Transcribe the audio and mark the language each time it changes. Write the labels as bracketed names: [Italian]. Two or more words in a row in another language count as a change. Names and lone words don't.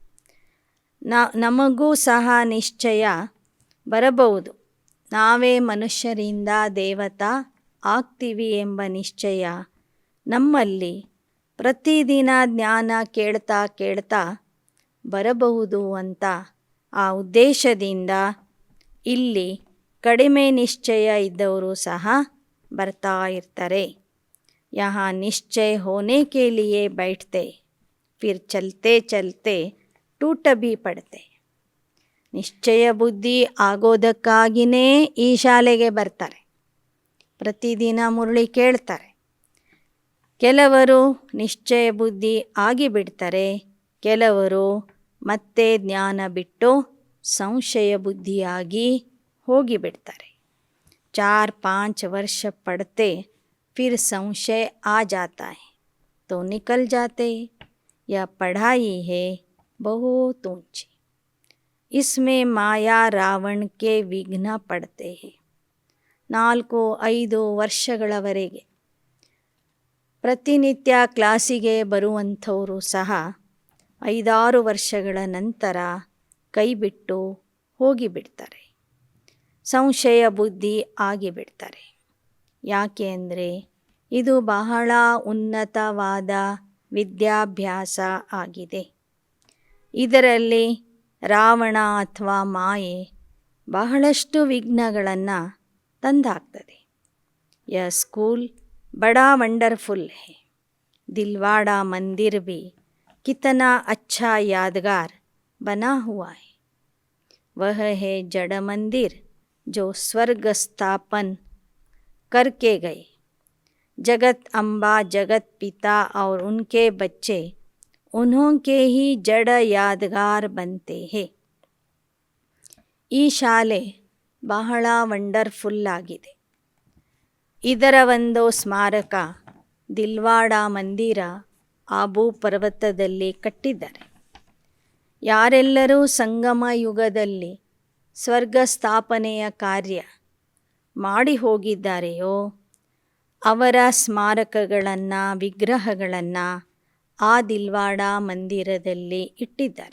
[Kannada] ನಮಗೂ ಸಹ ನಿಶ್ಚಯ ಬರಬಹುದು, ನಾವೇ ಮನುಷ್ಯರಿಂದ ದೇವತಾ ಆಗ್ತೀವಿ ಎಂಬ ನಿಶ್ಚಯ ನಮ್ಮಲ್ಲಿ ಪ್ರತಿದಿನ ಜ್ಞಾನ ಕೇಳ್ತಾ ಕೇಳ್ತಾ ಬರಬಹುದು ಅಂತ ಆ ಉದ್ದೇಶದಿಂದ ಇಲ್ಲಿ ಕಡಿಮೆ ನಿಶ್ಚಯ ಇದ್ದವರು ಸಹ ಬರ್ತಾ ಇರ್ತಾರೆ. [Hindi] यहाँ निश्चय होने के लिए बैठते फिर चलते चलते टूट भी पड़ते. [Kannada] ನಿಶ್ಚಯ ಬುದ್ಧಿ ಆಗೋದಕ್ಕಾಗಿಯೇ ಈ ಶಾಲೆಗೆ ಬರ್ತಾರೆ, ಪ್ರತಿದಿನ ಮುರಳಿ ಕೇಳ್ತಾರೆ. ಕೆಲವರು ನಿಶ್ಚಯ ಬುದ್ಧಿ ಆಗಿಬಿಡ್ತಾರೆ, ಕೆಲವರು ಮತ್ತೆ ಜ್ಞಾನ ಬಿಟ್ಟು ಸಂಶಯ ಬುದ್ಧಿಯಾಗಿ ಹೋಗಿಬಿಡ್ತಾರೆ. [Hindi] 4-5 वर्ष पढ़ते फिर संशय आ जाता है तो निकल जाते. यह पढ़ाई है बहुत ऊंची, इसमें माया रावण के विघ्न पड़ते हैं. [Kannada] 4-5 ವರ್ಷಗಳವರೆಗೆ ಪ್ರತಿನಿತ್ಯ ಕ್ಲಾಸಿಗೆ ಬರುವಂಥವರು ಸಹ 5-6 ವರ್ಷಗಳ ನಂತರ ಕೈಬಿಟ್ಟು ಹೋಗಿಬಿಡ್ತಾರೆ, ಸಂಶಯ ಬುದ್ಧಿ ಆಗಿಬಿಡ್ತಾರೆ. ಯಾಕೆ ಅಂದರೆ ಇದು ಬಹಳ ಉನ್ನತವಾದ ವಿದ್ಯಾಭ್ಯಾಸ ಆಗಿದೆ. ಇದರಲ್ಲಿ ರಾವಣ ಅಥವಾ ಮಾಯೆ ಬಹಳಷ್ಟು ವಿಘ್ನಗಳನ್ನು ತಂದಾಕ್ತದೆ. [Hindi] यह स्कूल बड़ा वंडरफुल है, दिलवाड़ा मंदिर भी कितना अच्छा यादगार बना हुआ है. वह है जड़ मंदिर जो स्वर्ग स्थापन करके गए. जगत अम्बा जगत पिता और उनके बच्चे उन्हों के ही जड़ यादगार बनते हैं. [Kannada] ಈ ಶಾಲೆ ಬಹಳ ವಂಡರ್ಫುಲ್ ಆಗಿದೆ. ಇದರ ಒಂದು ಸ್ಮಾರಕ ದಿಲ್ವಾಡ ಮಂದಿರ ಆಬು ಪರ್ವತದಲ್ಲಿ ಕಟ್ಟಿದ್ದಾರೆ. ಯಾರೆಲ್ಲರೂ ಸಂಗಮ ಯುಗದಲ್ಲಿ ಸ್ವರ್ಗ ಸ್ಥಾಪನೆಯ ಕಾರ್ಯ ಮಾಡಿ ಹೋಗಿದ್ದಾರೆಯೋ ಅವರ ಸ್ಮಾರಕಗಳನ್ನು, ವಿಗ್ರಹಗಳನ್ನು ಆ ದಿಲ್ವಾಡ ಮಂದಿರದಲ್ಲಿ ಇಟ್ಟಿದ್ದಾರೆ.